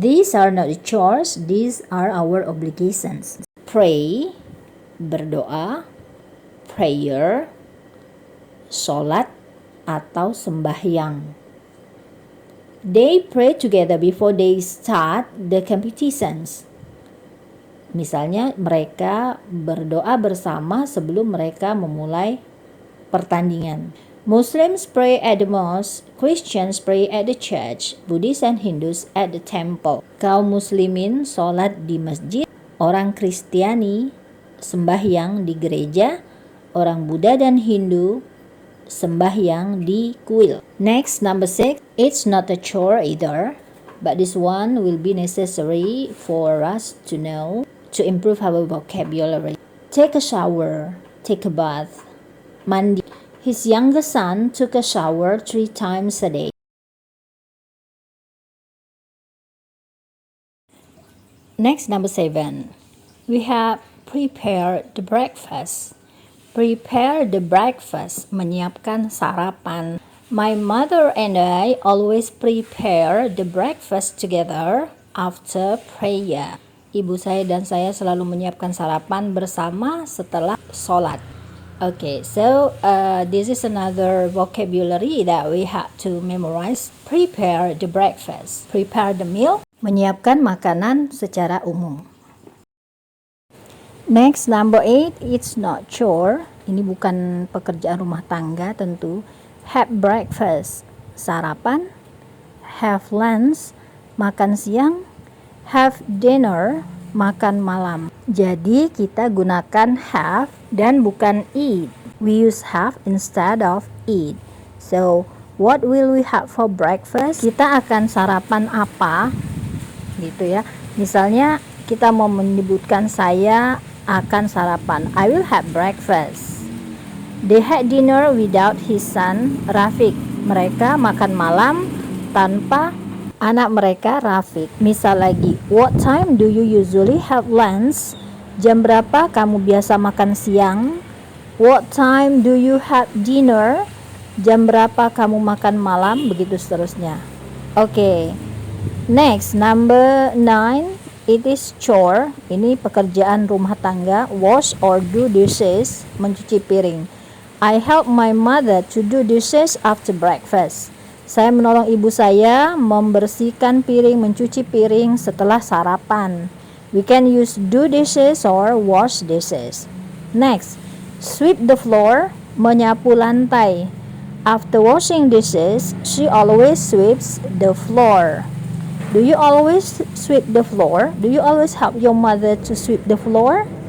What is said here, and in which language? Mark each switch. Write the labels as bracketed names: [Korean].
[English] These are not the chores. These are our obligations. [Indonesian] Pray, berdoa, prayer, sholat atau sembahyang. [English] They pray together before they start the competitions. [Indonesian] Misalnya mereka berdoa bersama sebelum mereka memulai pertandingan. [English] Muslims pray at the mosque, Christians pray at the church, Buddhists and Hindus at the temple. [Indonesian] Kaum muslimin sholat di masjid, orang Kristiani sembahyang di gereja, orang Buddha dan Hindu sembahyang di kuil. [English] Next, number 6, it's not a chore either, but this one will be necessary for us to know to improve our vocabulary. Take a shower, take a bath, mandi. His younger son took a shower 3 times a day. Next, number 7, we have prepare the breakfast. Prepare the breakfast, [Indonesian] menyiapkan sarapan. [English] My mother and I always prepare the breakfast together after prayer. [Indonesian] Ibu saya dan saya selalu menyiapkan sarapan bersama setelah sholat. [English] Okay, so this is another vocabulary that we have to memorize. Prepare the breakfast. Prepare the meal, [Indonesian] menyiapkan makanan secara umum. [English] Next, number 8, it's not chore. [Indonesian] Ini bukan pekerjaan rumah tangga tentu. [English] Have breakfast, sarapan. Have lunch, makan siang. [Indonesian] Have dinner, makan malam. Jadi kita gunakan have dan bukan eat. [English] We use have instead of eat. So, what will we have for breakfast? [Indonesian] Kita akan sarapan apa? Gitu ya. Misalnya kita mau menyebutkan saya akan sarapan. [English] I will have breakfast. They had dinner without his son, Rafiq. [Indonesian] Mereka makan malam tanpa anak mereka, Rafiq. Misal lagi, [English] what time do you usually have lunch? [Indonesian] Jam berapa kamu biasa makan siang? [English] What time do you have dinner? [Indonesian] Jam berapa kamu makan malam? Begitu seterusnya. [English] Okay. Next, number 9. It is chore, [Indonesian] ini pekerjaan rumah tangga. [English] Wash or do dishes, mencuci piring. I help my mother to do dishes after breakfast. [Indonesian] Saya menolong ibu saya membersihkan piring, mencuci piring setelah sarapan. [English] We can use do dishes or wash dishes. Next, sweep the floor, [Indonesian] menyapu lantai. [English] After washing dishes, she always sweeps the floor. Do you always sweep the floor? Do you always help your mother to sweep the floor?